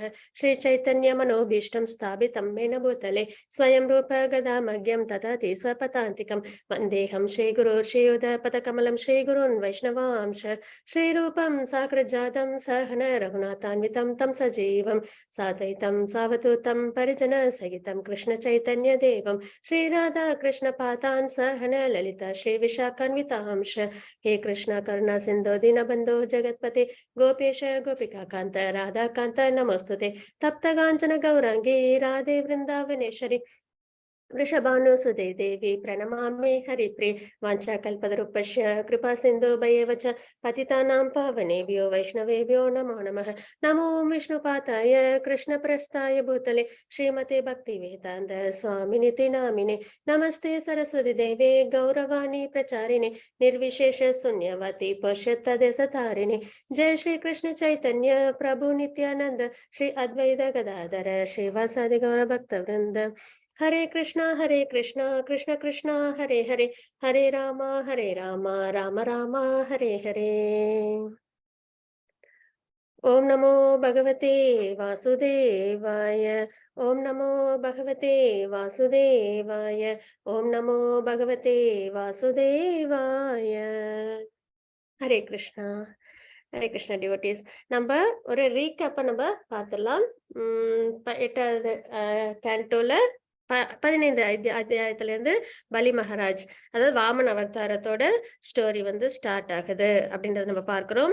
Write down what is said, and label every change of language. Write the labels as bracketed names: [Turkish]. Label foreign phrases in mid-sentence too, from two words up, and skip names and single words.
[Sanskrit] श्री चैतन्य मनोभीष्टं स्थापितं येन भूतले स्वयं रूप कदामह्यं ददाति स्वपदान्तिकं वन्देऽहं श्री गुरोः श्रीयुतपदकमलं श्री गुरून् वैष्णवांश्च श्रीरूपं साग्रजातं सहगण रघुनाथान्वितं तं सजीवं साद्वैतं सावधूतं परिजन सहितं कृष्ण चैतन्य देवं श्री राधा कृष्ण पातान सहन ललिता श्री विशाखान्वितांश हे कृष्ण करुणा सिंधु दीनबंधो जगत्पते गोपेश गोपिका कांत राधा कांत नमोस्तुते तप्त कांचन गौरांगी राधे वृंदावनेश्वरी वृषभानुसुते देवी प्रणमामि हरिप्रिये वाञ्छाकल्पतरुभ्यश्च कृपा सिन्धुभ्येव च पतितानां पावनेभ्यो वैष्णवेभ्यो नमो नमः. नमो विष्णुपादाय कृष्णप्रस्थाय भूतले श्रीमते भक्तिवेदान्त स्वामिनिति नामिने नमस्ते सरस्वती देवे गौरवाणी प्रचारिणे निर्विशेष शून्यवती पश्यत्तदेशतारिणे. जय श्री कृष्ण चैतन्य प्रभु नित्यानंद श्री अद्वैत गदाधर श्रीवासादि गौर भक्तवृंद. हरे कृष्णा कृष्ण कृष्ण हरे हरे हरे राम राम राम हरे हरे. ओम नमो भगवते वासुदेवाय. ओम नमो भगवते वासुदेवाय. ओम नमो भगवते वासुदेवाय. हरे कृष्णा டிவோட்டீஸ். [Tamil] நம்ம ஒரு ரீகேப்பை நம்ம பார்த்துடலாம். 8வது கேண்டோல 15 அத்தியாயத்திலிருந்து பலி மகாராஜ், அதாவது வாமன அவதாரத்தோட ஸ்டோரி வந்து ஸ்டார்ட் ஆகுது அப்படின்றத நம்ம பார்க்கிறோம்.